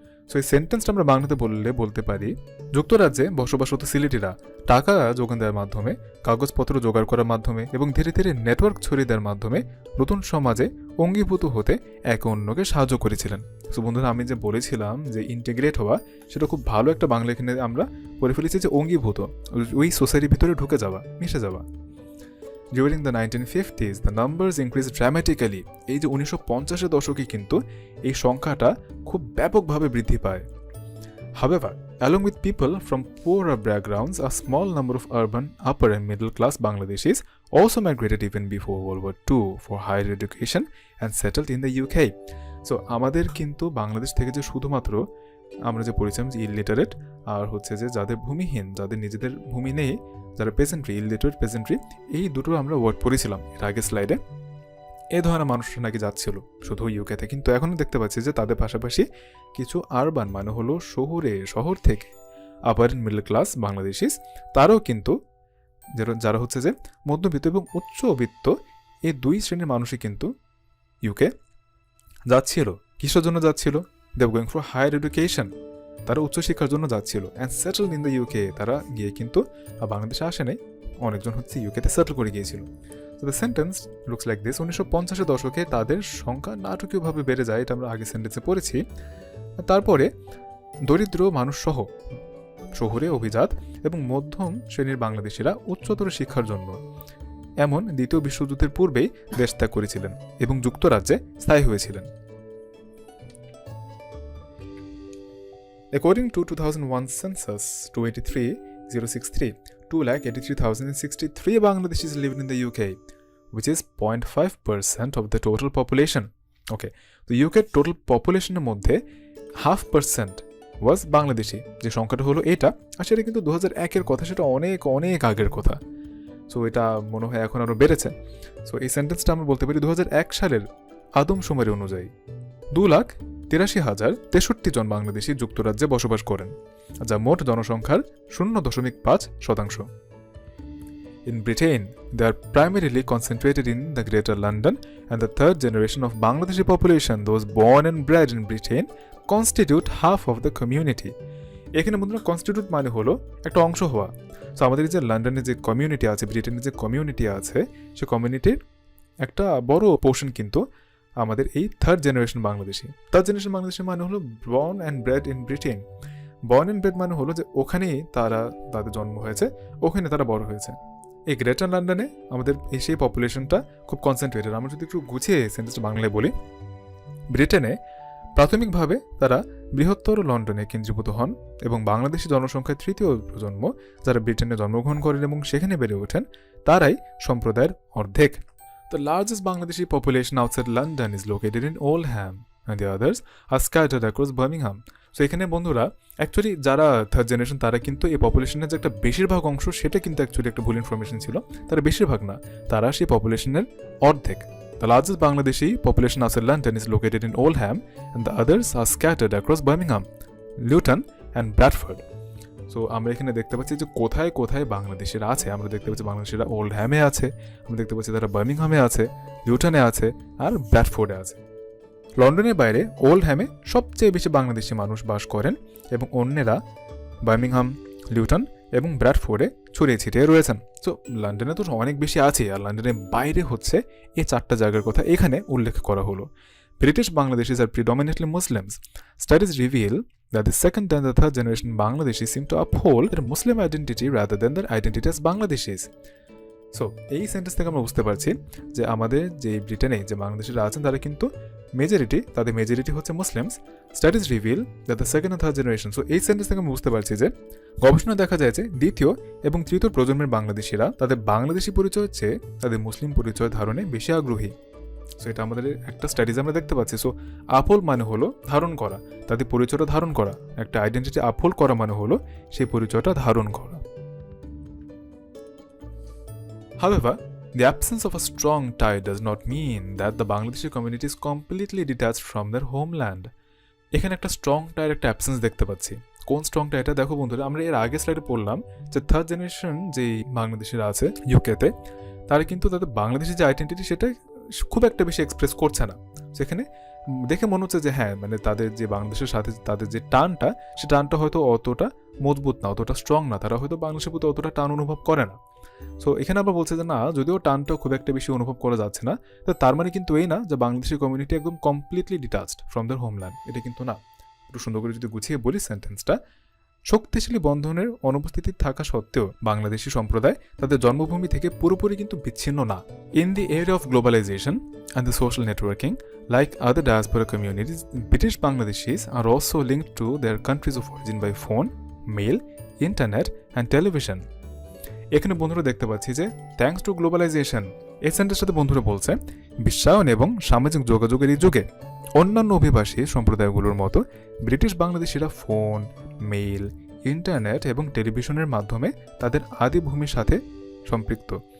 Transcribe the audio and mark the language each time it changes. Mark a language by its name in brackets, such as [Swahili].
[Bangla] So এই সেন্টেন্সটা আমরা বাংলাতে বলতে পারি, যুক্তরাজ্যে বসবাসরত সিলেটিরা টাকা যোগান দেওয়ার মাধ্যমে, কাগজপত্র জোগাড় করার মাধ্যমে এবং ধীরে ধীরে নেটওয়ার্ক ছড়িয়ে দেওয়ার মাধ্যমে নতুন সমাজে অঙ্গীভূত হতে একে অন্যকে সাহায্য করেছিলেন। সো বন্ধুরা, আমি যে বলেছিলাম যে ইন্টিগ্রেট হওয়া, সেটা খুব ভালো একটা বাংলা এখানে আমরা করে ফেলেছি, যে অঙ্গীভূত, ওই সোসাইটির ভিতরে ঢুকে যাওয়া, মিশে যাওয়া। [English] During the 1950s, the numbers increased dramatically. [Bangla] এই যে 1950-এর দশকে কিন্তু এই সংখ্যাটা খুব ব্যাপকভাবে বৃদ্ধি পায়। [English] However, along with people from poorer backgrounds, a small number of urban, upper and middle class Bangladeshis also migrated even before World War II for higher education and settled in the UK. So [Bangla] আমাদের কিন্তু বাংলাদেশ থেকে যে শুধুমাত্র আমরা যে পড়েছিলাম যে illiterate আর হচ্ছে যে যাদের ভূমিহীন, যাদের নিজেদের ভূমি নেই, যারা পেজেন্ট্রি, ইলিটারেট পেজেন্ট্রি, এই দুটো আমরা ওয়ার্ড পড়েছিলাম এর আগের স্লাইডে। এই ধরনের মানুষরা নাকি যাচ্ছিল শুধু ইউকেতে, কিন্তু এখনও দেখতে পাচ্ছি যে তাদের পাশাপাশি কিছু আরবান মানে হলো শহর থেকে আপার মিডল ক্লাস বাংলাদেশিস, তারাও কিন্তু যারা হচ্ছে যে মধ্যবিত্ত এবং উচ্চবিত্ত, এই দুই শ্রেণীর মানুষই কিন্তু ইউকে যাচ্ছিল। কিসের জন্য যাচ্ছিল? [English] They are going for higher education. [Bangla] তারা উচ্চশিক্ষার জন্য যাচ্ছিল [English] And settled in the UK. [Bangla] তারা গিয়ে কিন্তু বাংলাদেশে আসে নাই, অনেকজন হচ্ছে ইউকেতে সেটেল করে গিয়েছিল। তো [English] The sentence looks like this. [Bangla] 1950-এর দশকে তাদের সংখ্যা নাটকীয়ভাবে বেড়ে যায়, এটা আমরা আগে সেন্টেন্সে পড়েছি। তারপরে দরিদ্র মানুষ সহ শহুরে অভিজাত এবং মধ্যম শ্রেণীর বাংলাদেশিরা উচ্চতর শিক্ষার জন্য এমন দ্বিতীয় বিশ্বযুদ্ধের পূর্বেই দেশ ত্যাগ করেছিলেন এবং যুক্তরাজ্যে স্থায়ী হয়েছিলেন। [English] According to 2001 census 283,063, 283,063 Bangladeshis lived in the UK, which is 0.5% of the total population. [Bangla] Okay, তো ইউকের টোটাল পপুলেশনের মধ্যে 0.5% ওয়াজ বাংলাদেশি, যে সংখ্যাটা হলো এটা। আর সেটা কিন্তু 2001-এর কথা, সেটা অনেক অনেক আগের কথা। সো এটা মনে হয় এখন আরও বেড়েছে। সো এই সেন্টেন্সটা আমরা বলতে পারি 2001 সালের আদমশুমারি অনুযায়ী 2,83,063 জন বাংলাদেশি যুক্তরাজ্যে বসবাস করেন, যা মোট জনসংখ্যার 0.5%। [English] In Britain, they are primarily concentrated in the Greater London, and the third generation of Bangladeshi population, those born and bred in Britain, constitute half of the community. [Bangla] এখানে বন্ধুরা কনস্টিটিউট মানে হলো একটা অংশ হওয়া। সো আমাদের যে লন্ডনের যে কমিউনিটি আছে, ব্রিটেনের যে কমিউনিটি আছে, সে কমিউনিটির একটা বড় পোর্শন কিন্তু আমাদের এই third generation Bangladeshi. Third generation Bangladeshi মানে হলো [English] Born and bred in Britain. [Bangla] Born and bread মানে হলো যে ওখানেই তাদের জন্ম হয়েছে, ওখানে তারা বড় হয়েছে। এই গ্রেটার লন্ডনে আমাদের এই সেই পপুলেশনটা খুব কনসেন্ট্রেটেড। আমরা যদি একটু গুছিয়ে সেন্টেন্সটা বাংলায় বলি, ব্রিটেনে প্রাথমিকভাবে তারা বৃহত্তর লন্ডনে কেন্দ্রীভূত হন এবং বাংলাদেশি জনসংখ্যার তৃতীয় প্রজন্ম যারা ব্রিটেনে জন্মগ্রহণ করেন এবং সেখানে বেড়ে ওঠেন, তারাই সম্প্রদায়ের অর্ধেক। [English] The largest Bangladeshi population outside London is located in Oldham, and the others are scattered across Birmingham. [Bangla] So এখানে বন্ধুরা অ্যাকচুয়ালি যারা থার্ড জেনারেশন, তারা কিন্তু এই পপুলেশনের যে একটা বেশিরভাগ অংশ, সেটা কিন্তু অ্যাকচুয়ালি একটা ভুল ইনফরমেশন ছিল। তারা বেশিরভাগ না, তারা সেই পপুলেশনের অর্ধেক। [English] The largest Bangladeshi population outside London is located in Oldham, and the others are scattered across Birmingham, Luton, and Bradford. [Bangla] So আমরা এখানে দেখতে পাচ্ছি যে কোথায় কোথায় বাংলাদেশিরা আছে। আমরা দেখতে পাচ্ছি বাংলাদেশিরা ওল্ডহ্যামে আছে, আমরা দেখতে পাচ্ছি তারা বার্মিংহামে আছে, লিউটনে আছে, আর ব্র্যাডফোর্ডে আছে। লন্ডনের বাইরে ওল্ডহ্যামে সবচেয়ে বেশি বাংলাদেশি মানুষ বাস করেন এবং অন্যেরা বার্মিংহাম, লিউটন এবং ব্র্যাডফোর্ডে ছড়িয়ে ছিটিয়ে রয়েছেন। সো লন্ডনে তো অনেক বেশি আছে, আর লন্ডনের বাইরে হচ্ছে এই 4টা জায়গার কথা এখানে উল্লেখ করা হলো। [English] British Bangladeshis are predominantly Muslims. Studies reveal that the second and the third generation Bangladeshis seem to uphold their Muslim identity rather than their identity as Bangladeshis. [Bangla] So এই সেন্টেন্স থেকে আমরা বুঝতে পারছি যে আমাদের যে ব্রিটেনে যে বাংলাদেশিরা আছেন তারা কিন্তু তাদের মেজরিটি হচ্ছে Muslims. [English] Studies reveal that the second and third generation. [Bangla] So এই সেন্টেন্স থেকে আমরা বুঝতে পারছি যে গবেষণা দেখা যায় যে দ্বিতীয় এবং তৃতীয় প্রজন্মের বাংলাদেশিরা তাদের বাংলাদেশি পরিচয়ের চেয়ে তাদের মুসলিম পরিচয় ধারণে বেশি আগ্রহী। সো এটা আমাদের একটা স্টাডিজ আমরা দেখতে পাচ্ছি। সো আপহোল্ড মানে হলো ধারণ করা, তাদের পরিচয়টা ধারণ করা। একটা আইডেন্টিটি আপহোল্ড করা মানে হলো সেই পরিচয়টা ধারণ করা। [English] However, the absence of a strong tie does not mean that the Bangladeshi community is completely detached from their homeland. [Bangla] এখানে একটা স্ট্রং টাইয়ের একটা অ্যাবসেন্স দেখতে পাচ্ছি। কোন স্ট্রং টাইটা? দেখো বন্ধুরা, আমরা এর আগে স্লাইডে পড়লাম যে থার্ড জেনারেশন যেই বাংলাদেশিরা আছে ইউকেতে, তারা কিন্তু তাদের বাংলাদেশি যে আইডেন্টিটি সেটা খুব একটা বেশি এক্সপ্রেস করছে না। সেখানে দেখে মনে হচ্ছে যে হ্যাঁ, মানে তাদের যে বাংলাদেশের সাথে তাদের যে টানটা, সে টানটা হয়তো অতটা মজবুত না, অতটা স্ট্রং না, তারা হয়তো বাংলাদেশের প্রতি অতটা টান অনুভব করে না। সো এখানে আমরা বলছি যে না, যদিও টানটা খুব একটা বেশি অনুভব করা যাচ্ছে না, তো তার মানে কিন্তু এই না যে বাংলাদেশি কমিউনিটি একদম [English] Completely detached from their homeland. [Bangla] এটা কিন্তু না। একটু সুন্দর করে যদি গুছিয়ে বলি সেন্টেন্সটা, শক্তিশালী বন্ধনের অনুপস্থিতি থাকা সত্ত্বেও বাংলাদেশি সম্প্রদায় তাদের জন্মভূমি থেকে পুরোপুরি কিন্তু বিচ্ছিন্ন না। [English] In the area of globalisation and the social networking, like other diaspora communities, British Bangladeshis are also linked to their countries of origin by phone, mail, internet and television. [Bangla] এখানে বন্ধুরা দেখতে পাচ্ছি যে [English] thanks to globalisation, [Bangla] এই সেন্টেন্সটাতে বন্ধুরা বলছে বিশ্বায়ন এবং সামাজিক যোগাযোগের এই যুগে অন্যান্য অভিবাসী সম্প্রদায়গুলোর মতো ব্রিটিশ বাংলাদেশিরা ফোন, মেইল, ইন্টারনেট এবং টেলিভিশনের মাধ্যমে তাদের আদিভূমির সাথে সম্পৃক্ত।